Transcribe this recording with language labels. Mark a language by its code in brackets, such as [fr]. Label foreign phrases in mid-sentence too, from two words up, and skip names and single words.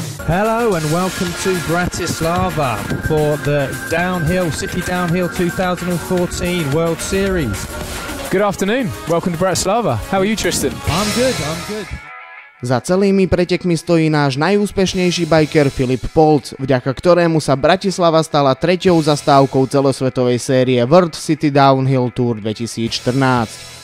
[en] Hello and welcome to Bratislava for the City Downhill 2014 World Series. Good afternoon, welcome to Bratislava. How are you, Tristan? I'm good. [sk] Za celými pretekmi stojí náš najúspešnejší biker Filip Polc, vďaka ktorému sa Bratislava stala treťou zastávkou celosvetovej série World City Downhill Tour 2014.